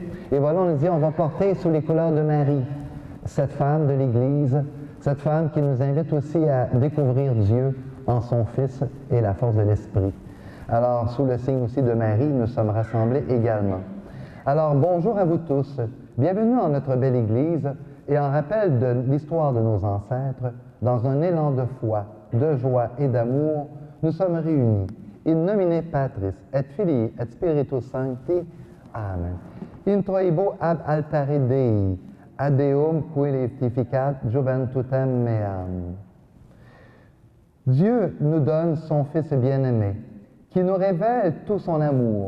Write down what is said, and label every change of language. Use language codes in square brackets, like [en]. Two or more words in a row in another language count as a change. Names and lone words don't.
[fr] Et voilà, on nous dit, on va porter sous les couleurs de Marie, cette femme de l'Église, cette femme qui nous invite aussi à découvrir Dieu en son Fils et la force de l'Esprit. Alors, sous le signe aussi de Marie, nous sommes rassemblés également. Alors, bonjour à vous tous. Bienvenue en notre belle Église et en rappel de l'histoire de nos ancêtres, dans un élan de foi, de joie et d'amour, nous sommes réunis. [la] In nomine Patris, et Filii, et Spiritus Sancti. Amen. Introibo ab altare Dei, ad Deum qui laetificat juventutem meam. [fr] Dieu nous donne son Fils bien-aimé, qui nous révèle tout son amour.